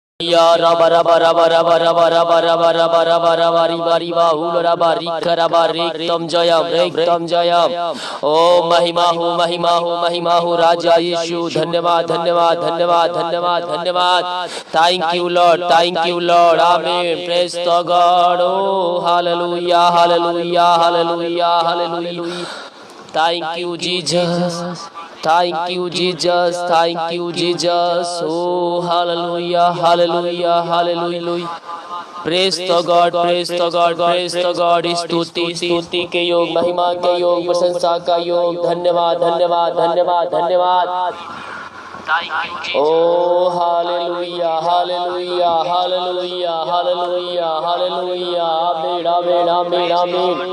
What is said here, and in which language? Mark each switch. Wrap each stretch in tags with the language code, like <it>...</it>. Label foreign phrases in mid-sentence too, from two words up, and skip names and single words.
<hi>या रबा रबा रबा रबा रबा रबा रबा रबा रबा रबा रिबा रिबा हुल रबा रिक रबा रेक्तम जयम ओ महिमा हो राजा यीशु। धन्यवाद धन्यवाद धन्यवाद धन्यवाद धन्यवाद।</hi> <en>Thank you Lord amen. Praise the God.</en> <hi>ओ हालेलुया हालेलुया हालेलुया हालेलुया।</hi> <en>thank you Jesus, thank you Jesus, thank you Jesus। oh hallelujah hallelujah hallelujah। praise the God praise the God praise the God.</en> <hi>स्तुति के योग, महिमा के योग, प्रशंसा का योग। धन्यवाद धन्यवाद धन्यवाद धन्यवाद। ओ हालेलुया हालेलुया हालेलुया हालेलुया हालेलुया। आमीन आमीन आमीन आमीन।</hi>